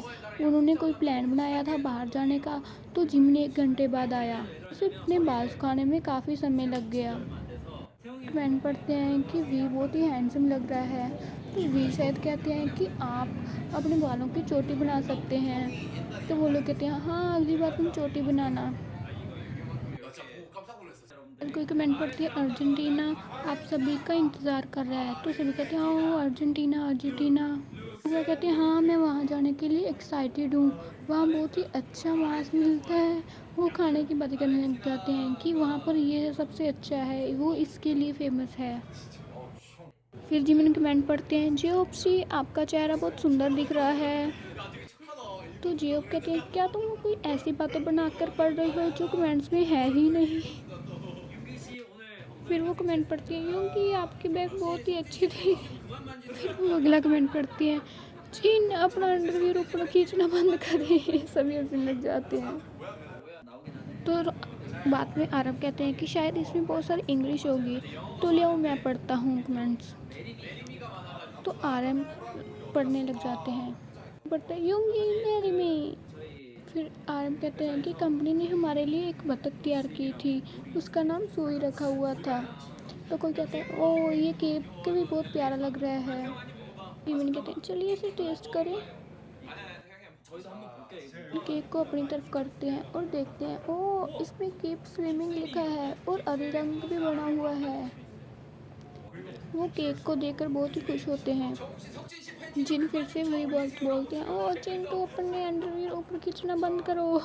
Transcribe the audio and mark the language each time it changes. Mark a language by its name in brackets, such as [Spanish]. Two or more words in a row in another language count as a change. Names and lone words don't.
[Hindi] उन्होंने कोई प्लान बनाया था बाहर जाने का, तो जिमिन 1 घंटे बाद आया। उसे अपने बाल सुखाने में काफ़ी समय लग गया। कमेंट पढ़ते हैं कि वी बहुत ही हैंडसम लग रहा है, तो वी शायद कहते हैं कि आप अपने बालों की चोटी बना सकते हैं। तो वो लोग कहते हैं हाँ अगली बार तुम चोटी बनाना। [Korean] 진짜 보고 깜짝 놀랐어. [Hindi] कोई कमेंट पढ़ती है अर्जेंटीना आप सभी का इंतज़ार कर रहा है, तो सभी कहते हैं ओ अर्जेंटीना अर्जेंटीना। वो कहते हैं हाँ मैं वहाँ जाने के लिए एक्साइटेड हूँ, वहाँ बहुत ही अच्छा मांस मिलता है। वो खाने की बातें करने लग जाते हैं कि वहाँ पर ये सबसे अच्छा है, वो इसके लिए फेमस है। फिर जिमिन कमेंट पढ़ते हैं जियोप सी आपका चेहरा बहुत सुंदर दिख रहा है। तो जियोप कहते हैं क्या तुम कोई ऐसी बातें बनाकर पढ़ रही हो जो कमेंट्स में है ही नहीं। [Korean] 윤기 씨 오늘 [Hindi] फिर वो कमेंट पढ़ती है यूँ कि आपकी बैग बहुत ही अच्छी थी। [Korean] 그만 만지면 [Hindi] फिर वो अगला कमेंट पढ़ती है जी अपना अंडरवियर ऊपर खींचना बंद करें। सभी हंसने लग जाते हैं। [Korean] 나오긴 하네. [Hindi] तो बाद में आरब कहते हैं कि शायद इसमें बहुत सारी इंग्लिश होगी, तो ले आओ मैं पढ़ता हूँ कमेंट्स। तो आरएम पढ़ने लग जाते हैं। पढ़ते हैं यूंगी मेरी में। फिर आरएम कहते हैं कि कंपनी ने हमारे लिए एक बतख तैयार की थी, उसका नाम सोई रखा हुआ था। तो कोई कहता है ओ ये केक भी बहुत प्यारा लग रहा है। इवन कहते हैं चलिए इसे टेस्ट करें। [Korean] 저희도 한번 볼게요. 이거. [Hindi] केक को अपनी तरफ करते हैं और देखते हैं ओ इसमें [English] keep swimming [Hindi] लिखा है और हरे रंग भी बना हुआ है। वो केक को देखकर बहुत ही खुश होते हैं। जिन फिर से वही बोलते हैं ओ जिन तो अपने अंडरवियर ऊपर खींचना बंद करो।